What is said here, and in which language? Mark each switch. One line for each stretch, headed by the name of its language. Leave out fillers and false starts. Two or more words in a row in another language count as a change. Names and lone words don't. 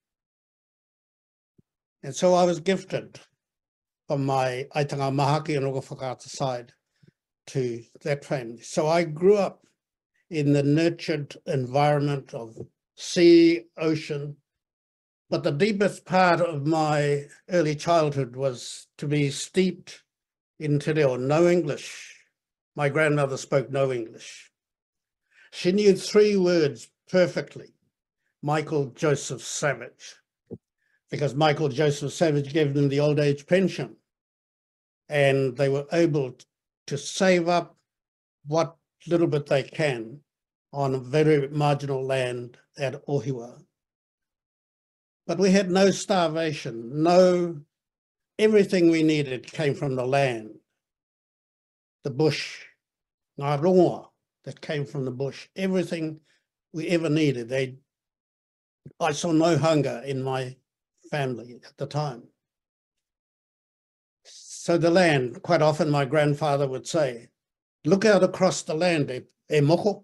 English: And so I was gifted from my Aitanga Mahaki and Roga Whakaata side to that family. So I grew up in the nurtured environment of sea, ocean, but the deepest part of my early childhood was to be steeped in
Māori: te reo,
English: no English. My grandmother spoke no English. She knew 3 words perfectly: Michael Joseph Savage, because Michael Joseph Savage gave them the old age pension, and they were able to save up what little bit they can on a very marginal land at Ohiwa. But we had no starvation, everything we needed came from the land, the bush,
Māori: ngā rongoa
English: that came from the bush, everything we ever needed. I saw no hunger in my family at the time. So the land, quite often my grandfather would say, look out across the land,
Māori: e moko.